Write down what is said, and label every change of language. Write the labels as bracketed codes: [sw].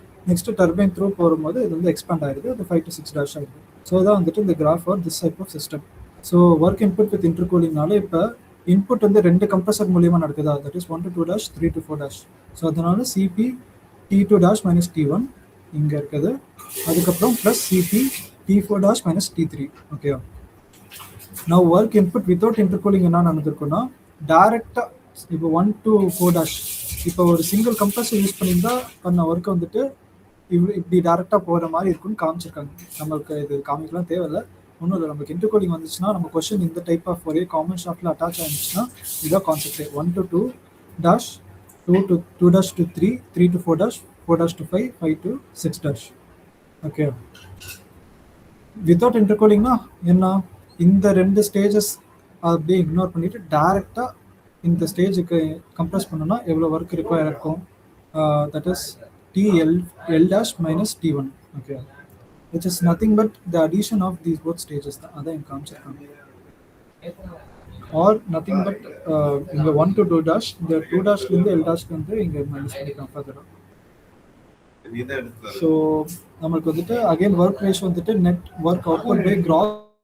[ta] Next turbine through போகும்போது இது வந்து எக்ஸ்பேண்ட் ஆகிடுது. அது 5 to 6 ஆகிடுது. ஸோ தான் வந்துட்டு இந்த graph [en] Or this type of system. [ta] So work input with இன்டர்கூலிங்னால இப்போ இன்புட் வந்து 2 கம்ப்ரஸர் மூலியமாக நடக்குதா, that is 1 to 2 dash 3 to 4 dash. So அதனால CP T2 dash minus T1 இங்கே இருக்குது. அதுக்கப்புறம் plus CP T4 dash minus T3. Okay, நான் work input without இன்டர்கூலிங் என்ன நடந்திருக்குன்னா டைரெக்டாக இப்போ 1 to 4 dash இப்போ ஒரு சிங்கிள் கம்ப்ரஸர் யூஸ் பண்ணியிருந்தா பண்ண ஒர்க்கை வந்துட்டு இப்படி டேரெக்டாக போகிற மாதிரி இருக்குன்னு காமிச்சிருக்காங்க. நம்மளுக்கு இது காமிக்கலாம் தேவையில்லை, ஒன்றும் இல்லை. நமக்கு இன்டர்கூலிங் வந்துச்சுன்னா நம்ம கொஸ்டின் இந்த டைப் ஆஃப் ஒரே காமன் ஷாஃப்டில் அட்டாச் ஆகிடுச்சுன்னா இதான் concept. [en] 1 to 2 dash 2 dash to 3, 3 to 4 dash 4 dash to 5, 5 to 6 dash. [ta] Okay, without இன்டர்கூலிங்னா என்ன, இந்த 2 ஸ்டேஜஸ் அப்படியே இக்னோர் பண்ணிவிட்டு டேரெக்டாக இந்த ஸ்டேஜுக்கு கம்ப்ரஸ் பண்ணோன்னா எவ்வளோ ஒர்க் ரிக்வயர் இருக்கும், [en] That is TL dash minus T1. Okay, which is nothing but the addition of these both stages. [ta] அதான் இங்கே காமிச்சிருக்காங்க. ஆர் நத்திங் பட் இங்கே 1 to 2 dash, இந்த 2 dashலேருந்து L dash வந்து இங்கே மைனஸ் பண்ணிக்கலாம் ஃபர்தராக. ஸோ நம்மளுக்கு வந்துட்டு அகைன் ஒர்க் ரேஷியோ வந்துட்டு net work output by cross.